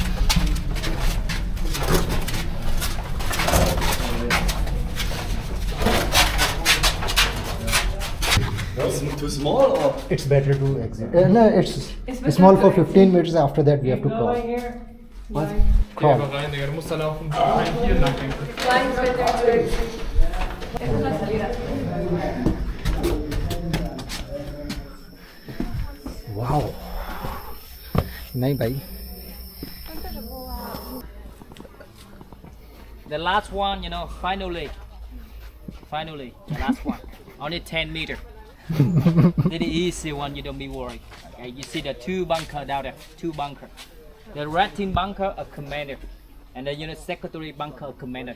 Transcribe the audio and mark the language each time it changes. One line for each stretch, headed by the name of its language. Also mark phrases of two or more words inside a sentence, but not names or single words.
English: Too small or? It's better to exit. No, it's small for 15 minutes. After that, we have to crawl. Crawl. Line is better to exit.
Spanish: Esa es la salida.
English: Wow.
Hindi: नहीं भाई.
English: The last one, you know, finally, the last one. Only 10 meters. The easy one, you don't be worried. Okay, you see the two bunker down there, two bunker. The red team bunker, a commander. And the unit secretary bunker, a commander.